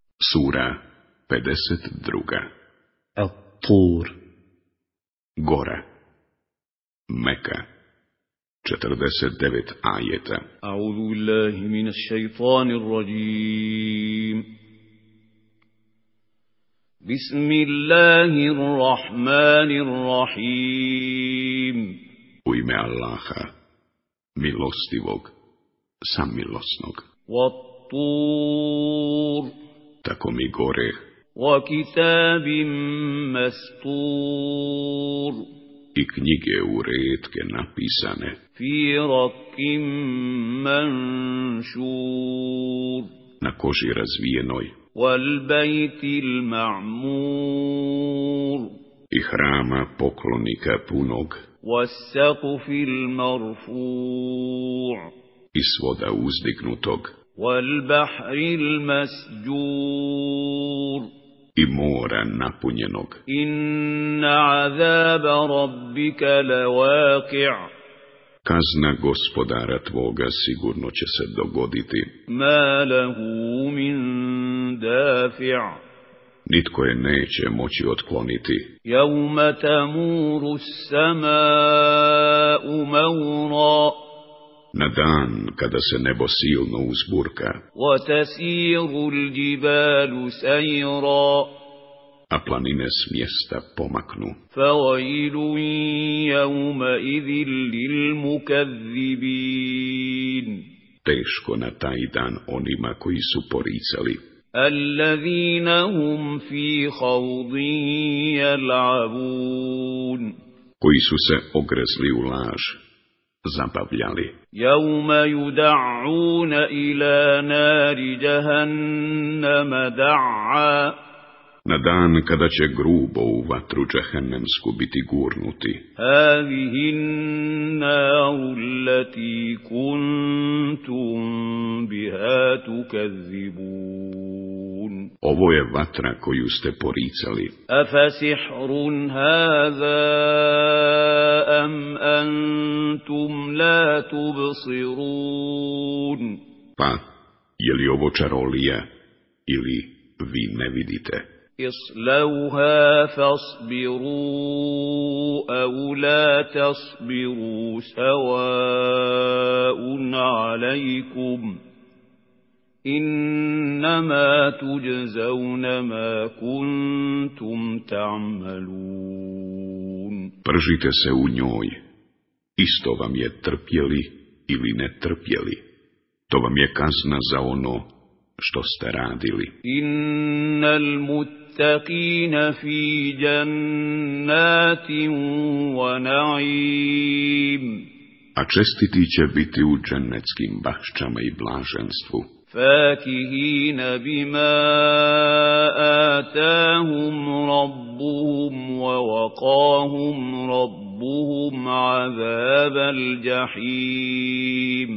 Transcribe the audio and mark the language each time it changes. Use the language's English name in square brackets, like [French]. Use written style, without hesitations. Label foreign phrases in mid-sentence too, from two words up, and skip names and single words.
[Bosnian] Sura 52. At-Tur. Gora. Meka. 49 ajeta. [Arabic] أعوذ بالله من الشيطان الرجيم. بسم الله الرحمن الرحيم. [Bosnian] U ime Allaha, milostivog, samilosnog. [Arabic] والطور. [Bosnian] Tako mi gore. [Arabic] وكتاب مسطور. [Bosnian] I knjige u retke napisane. [Arabic] في رق منشور. [Bosnian] Na koži razvijenoj. [Arabic] والبيت المعمور. [Bosnian] I hrama poklonika punog. [Arabic] والسقف المرفوع'. [Bosnian] I svoda uzdignutog. [Arabic] والبحر المسجور. [Bosnian] I mora napunjenog. [Arabic] إن عذاب ربك لواقع'. [Bosnian] Kazna gospodara tvoga sigurno će se dogoditi. [Arabic] ما له من دافع'. [Bosnian] Nitko je neće moći otkloniti. [Arabic] يوم تمور السماء مورا. [Bosnian] Na dan kada se nebo silno uzburka. [Arabic] وتسير الجبال سيرا. [Bosnian] A planine s mjesta pomaknu. [Arabic] فويل يومئذ للمكذبين. [Bosnian] Teško na taj dan onima koji su poricali. [Arabic] الذين هم في خوض يلعبون. [Bosnian] Koji su se ogrezli u laž, zabavljali. [Arabic] يوم يدعون إلى نار جهنم دعا. [Bosnian] Na dan kada će grubo u vatru džehennemsku biti gurnuti. [Arabic] هذه النار التي كنتم بها تكذبون. [Bosnian] Ovo je vatra koju ste poricali. [Arabic] أفسحر هذا أم أنتم لا تبصرون. [Bosnian] Pa, je li ovo čarolija ili vi ne vidite? [Arabic] اصلوها فاصبروا أو لا تصبروا سواء عليكم إنما تجزون ما كنتم تعملون. [Bosnian] Pržite se u njoj, isto vam je trpjeli ili ne trpjeli, to vam je kazna za ono što ste radili. [Arabic] إن المتقين في جنات ونعيم. [Bosnian] A čestiti će biti u džennetskim bašćama i blaženstvu. [Arabic] فاكهين بما آتاهم ربهم ووقاهم ربهم عذاب الجحيم.